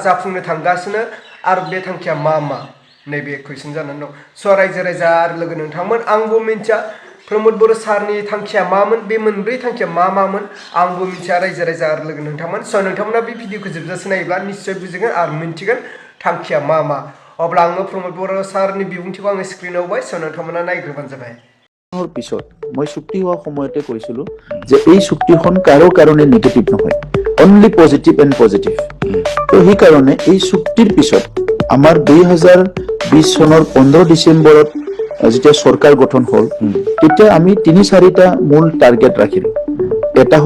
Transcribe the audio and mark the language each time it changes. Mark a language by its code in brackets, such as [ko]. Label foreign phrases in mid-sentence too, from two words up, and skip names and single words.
[brx] जाफुंनो थांगासिनो आरो बे थांखिया मा नैबे कुइसन जानानै दं स' रायजो राजा आरो लोगो नोंथांमोन आंबो मिन्थिया प्रमोद बर' सारनि थांखिया मामोन बे मोनब्रै थांखिया मामोन आंबो मिन्थिया रायजो राजा आरो लोगो नोंथांमोन स' नोंथांमोना बे भिडिअखौ जोबजासे नायोब्ला निश्चय बुजिगोन आरो मिन्थिगोन थांखिया मा अब्ला आङो प्रमोद बर' सारनि बिबुंथिखौ आङो स्क्रिनाव होबाय स' नोंथांमोना नायग्रोबानो जाबाय। [as] পিছত মই চুক্তি হোৱা সময়তে কৈছিলো যে এই চুক্তিখন কাৰো কাৰণে নেগেটিভ নহয় [en] only positive and positive [as] তো সেইকাৰণে এই চুক্তিৰ পিছত আমাৰ 2020 চনৰ 15 ডিসেম্বৰত যেতিয়া সরকার গঠন হল তেতিয়া আমি 3-4টা মূল টার্গেট রাখিলো এটা হল